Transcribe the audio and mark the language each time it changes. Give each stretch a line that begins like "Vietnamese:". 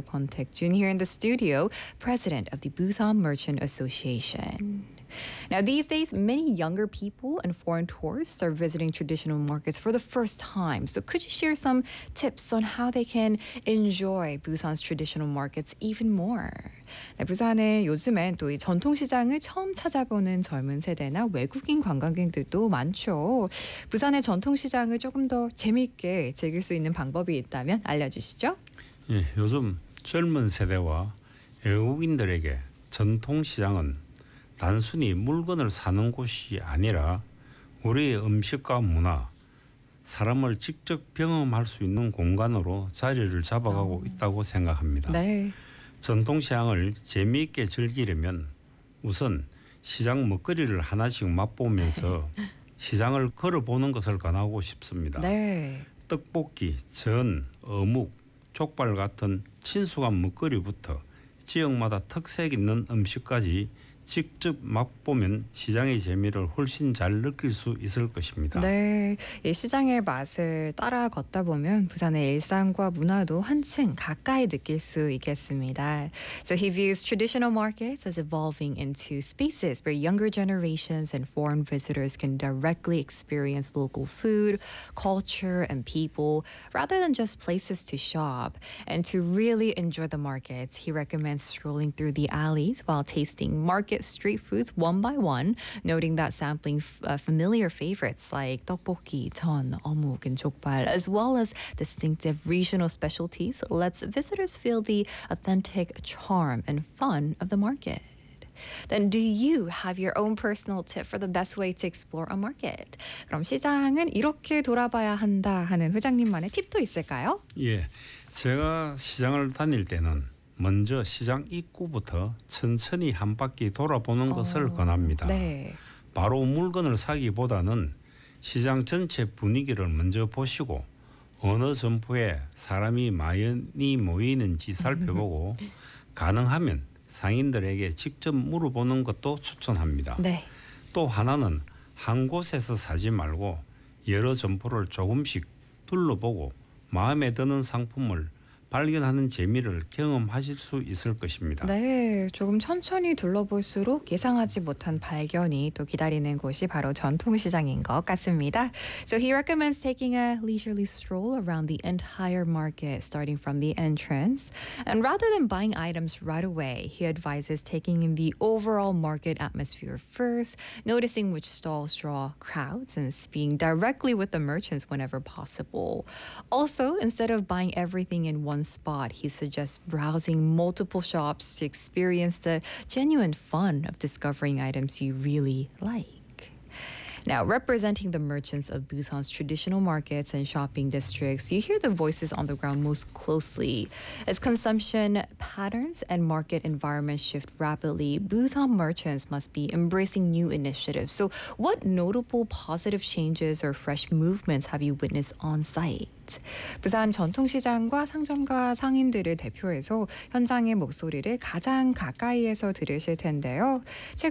English: Kwon Taek Jun here in the studio, president of the Busan Merchant Association. Now, these days, many younger people and foreign tourists are visiting traditional markets for the first time. So could you share some tips on how they can enjoy Busan's traditional markets even more?
Korean: 네, 부산에 요즘엔 또 이 전통시장을 처음 찾아보는 젊은 세대나 외국인 관광객들도 많죠. 부산의 전통시장을 조금 더 재미있게 즐길 수 있는 방법이 있다면 알려주시죠. 예, 요즘 젊은 세대와 외국인들에게 전통시장은 단순히 물건을 사는 곳이 아니라 우리의 음식과 문화, 사람을 직접 경험할 수 있는 공간으로 자리를 잡아가고 있다고 생각합니다. 네. 전통시장을 재미있게 즐기려면 우선 시장 먹거리를 하나씩 맛보면서 시장을 걸어보는 것을 권하고 싶습니다. 네. 떡볶이, 전, 어묵, 족발 같은 친숙한 먹거리부터 지역마다 특색 있는 음식까지 직접 맛보면 시장의 재미를 훨씬 잘 느낄 수 있을 것입니다. 네, 이 시장의 맛을 따라 걷다 보면 부산의 일상과 문화도 한층 가까이 느낄 수 있겠습니다.
English: So he views traditional markets as evolving into spaces where younger generations and foreign visitors can directly experience local food, culture, and people rather than just places to shop. And to really enjoy the markets, he recommends strolling through the alleys while tasting market street foods one by one, noting that sampling familiar favorites like 떡볶이, 전, 어묵, and 족발, as well as distinctive regional specialties, lets visitors feel the authentic charm and fun of the market. Then do you have your own personal tip for the best way to explore a market?
Korean: 그럼 시장은 이렇게 돌아봐야 한다 하는 회장님만의 팁도 있을까요? 예, 제가 시장을 다닐 때는 먼저 시장 입구부터 천천히 한 바퀴 돌아보는 것을 권합니다. 네. 바로 물건을 사기보다는 시장 전체 분위기를 먼저 보시고 어느 점포에 사람이 많이 모이는지 살펴보고 가능하면 상인들에게 직접 물어보는 것도 추천합니다. 네. 또 하나는 한 곳에서 사지 말고 여러 점포를 조금씩 둘러보고 마음에 드는 상품을 발견하는 재미를 경험하실 수 있을 것입니다. 네, 조금 천천히 둘러볼수록 예상하지 못한 발견이 또 기다리는 곳이 바로 전통시장인 것 같습니다.
English: So he recommends taking a leisurely stroll around the entire market starting from the entrance. And rather than buying items right away, he advises taking in the overall market atmosphere first, noticing which stalls draw crowds and speaking directly with the merchants whenever possible. Also, instead of buying everything in one spot, he suggests browsing multiple shops to experience the genuine fun of discovering items you really like. Now, representing the merchants of Busan's traditional markets and shopping districts, you hear the voices on the ground most closely. As consumption patterns and market environment shift rapidly, Busan merchants must be embracing new initiatives. So, what notable positive changes or fresh movements have you witnessed on site?
Korean: 부산 전통시장과 상점과 상인들을 대표해서 현장의 목소리를 가장 가까이에서 들으실 텐데요. 최근